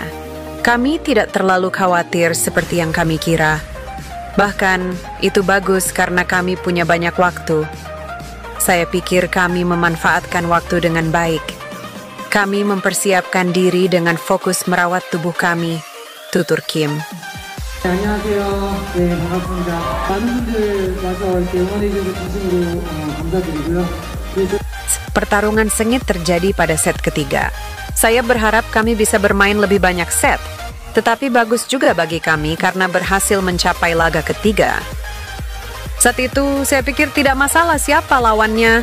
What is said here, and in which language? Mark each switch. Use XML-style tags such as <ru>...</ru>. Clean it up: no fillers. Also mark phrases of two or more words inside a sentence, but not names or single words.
<id>Kami tidak terlalu khawatir seperti yang kami kira. Bahkan, itu bagus karena kami punya banyak waktu. Saya pikir kami memanfaatkan waktu dengan baik. Kami mempersiapkan diri dengan fokus merawat tubuh kami, tutur Kim.</id> <ko>안녕하세요. 네, 반갑습니다. 많은 분들 와서 이렇게 응원해주셔서 진심으로 감사드리고요.</ko> <id>Pertarungan sengit terjadi pada set ketiga. Saya berharap kami bisa bermain lebih banyak set, tetapi bagus juga bagi kami karena berhasil mencapai laga ketiga. Saat itu, saya pikir tidak masalah siapa lawannya.</id>